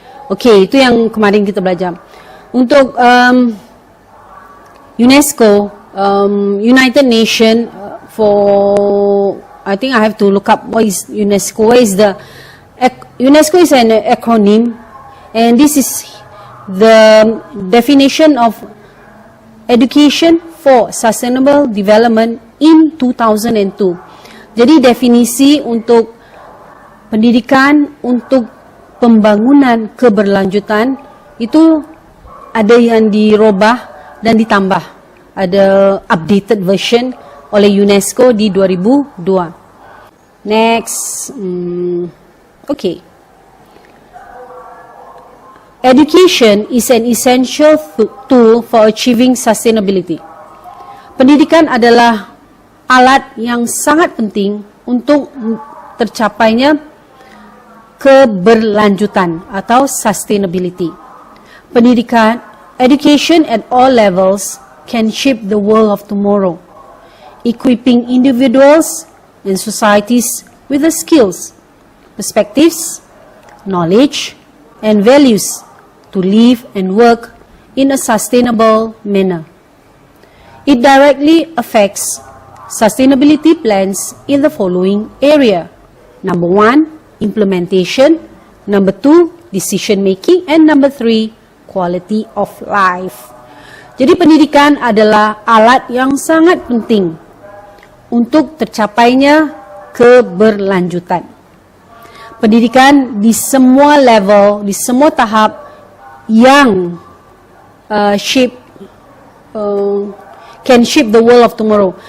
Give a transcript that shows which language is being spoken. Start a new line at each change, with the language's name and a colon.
Indonesian: Okey, itu yang kemarin kita belajar.
English: Untuk UNESCO, United Nation, for I think I have to look up what is UNESCO. What is the UNESCO is an acronym, and this is the definition of education for sustainable development in 2002.
Indonesian: Jadi definisi untuk pendidikan untuk pembangunan keberlanjutan itu ada yang dirubah dan ditambah. Ada updated version oleh UNESCO di 2002.
English: Next, okay. Education is an essential tool for achieving sustainability.
Indonesian: Pendidikan adalah alat yang sangat penting untuk tercapainya keberlanjutan atau sustainability.
English: Pendidikan, education at all levels can shape the world of tomorrow, equipping individuals and societies with the skills, perspectives, knowledge, and values to live and work in a sustainable manner. It directly affects sustainability plans in the following area. Number 1, implementation. Number 2, decision making. And number 3, quality of life.
Indonesian: Jadi pendidikan adalah alat yang sangat penting untuk tercapainya keberlanjutan. Pendidikan di semua level, di semua tahap yang
English: can shape the world of tomorrow.